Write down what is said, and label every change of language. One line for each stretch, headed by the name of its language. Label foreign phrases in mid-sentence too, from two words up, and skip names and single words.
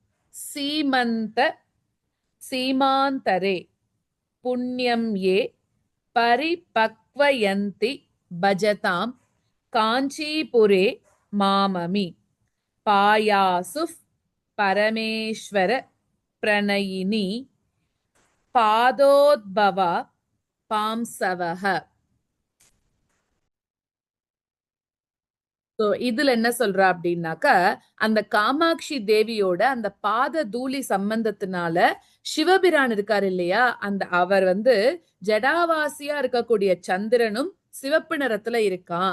Sanskrit: सीमान्तरे पुण्यं ये परिपक्वयन्ति भजतां काञ्चीपुरे माममि पायासुः परमेश्वर प्रणयिनी पादोद्भवा पांसवः.
Tamil: இதுல என்ன சொல்றா அப்படின்னாக்க, அந்த காமாட்சி தேவியோட அந்த பாத தூளி சம்பந்தத்தினால சிவபிரான் இருக்காரு இல்லையா, அந்த அவர் வந்து ஜடாவாசியா இருக்கக்கூடிய சந்திரனும் சிவப்பு நிறத்துல இருக்கான்.